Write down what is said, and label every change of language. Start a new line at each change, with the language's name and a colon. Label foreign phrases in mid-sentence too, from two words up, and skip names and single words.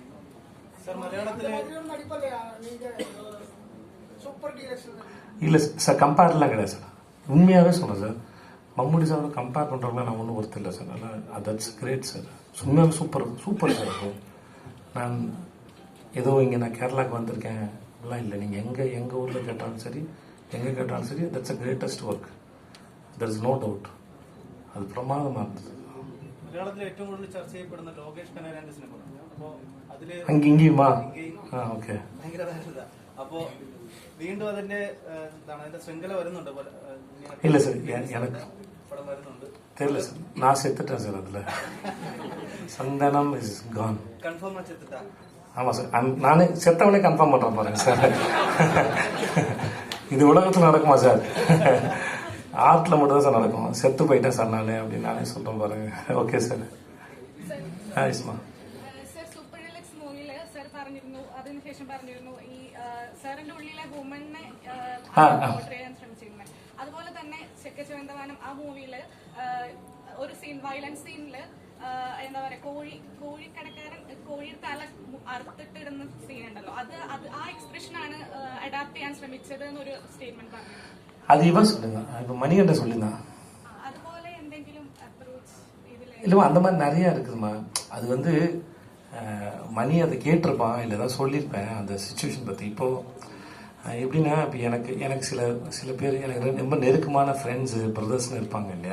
Tamil: இல்லை சார், கம்பேர்லாம் கிடையாது சார். உண்மையாகவே சொல்கிறேன் சார், மம்முட்டி சாரோட கம்பேர் பண்ணுறவங்கள நான் ஒன்றும் ஒருத்தர் இல்லை சார். அதனால்
English: That's great
Tamil: சார். உண்மையாகவே சூப்பர் சார். அது நான் ஏதோ இங்கே நான் கேரளாவுக்கு வந்திருக்கேன் அப்படிலாம் இல்லை. நீங்கள் எங்கள் ஊரில் கேட்டாலும் சரி, எங்கே கேட்டாலும் சரி,
English: That's a greatest work. There is no doubt.
Tamil: அது பிரமாதமாக இருந்தது. அங்கே இங்கேயுமா? ஓகே. இல்லை சார், எனக்கு தெரியல சார். நான் செத்துட்டேன் சார் அதில். சந்தனம்
English: is gone.
Tamil: ஆமாம் சார், நானே செத்தவனே கன்ஃபார்ம் பண்ணுறேன் பாருங்க சார். இது உலகத்தில் நடக்குமா சார்? ஆர்ட்டில் மட்டும் தான் சார் நடக்கும். செத்து போயிட்டேன் சார் நான் அப்படின்னு நானே சொல்கிறேன் பாருங்க.
Malayalam: ഓക്കെ സാർ. ഇസ്മാ അതിനുശേഷം പറഞ്ഞിരുന്നു ഈ സാറിന്റെ ഉള്ളിലെ
English: womane portray
Malayalam: ചെയ്യാൻ ശ്രമിച്ചിരുന്നത്. അതുപോലെ തന്നെ ചെക്കച്ചവന്തവാനം ആ മൂവിയില് ഒരു സീൻ, വയലൻസ് സീനില് എന്താ പറയാ, കോഴിക്കടക്കാരൻ കോഴി തല അറുത്തിട്ടിടുന്ന സീൻ ഉണ്ടല്ലോ, അത് ആ എക്സ്പ്രഷനാണ് അഡാപ്റ്റ് ചെയ്യാൻ ശ്രമിച്ചത് എന്നൊരു സ്റ്റേറ്റ്മെന്റ് പറഞ്ഞു.
Tamil: அது இவன் சொல்லுங்க, இப்போ மணிகண்ட சொல்லிதான். அதுபோல എന്തെങ്കിലും அப்ரோச் இதுல இல்லைம்மா, அந்த மாதிரி நிறைய இருக்குதுமா. அது வந்து மணி அதை கேட்டிருப்பான், இல்லை ஏதாவது சொல்லியிருப்பேன் அந்த சுச்சுவேஷன் பற்றி. இப்போது எப்படின்னா, இப்போ எனக்கு சில பேர் எனக்கு ரொம்ப நெருக்கமான
English: friendsu brothersnu
Tamil: இருப்பாங்க இல்லையா.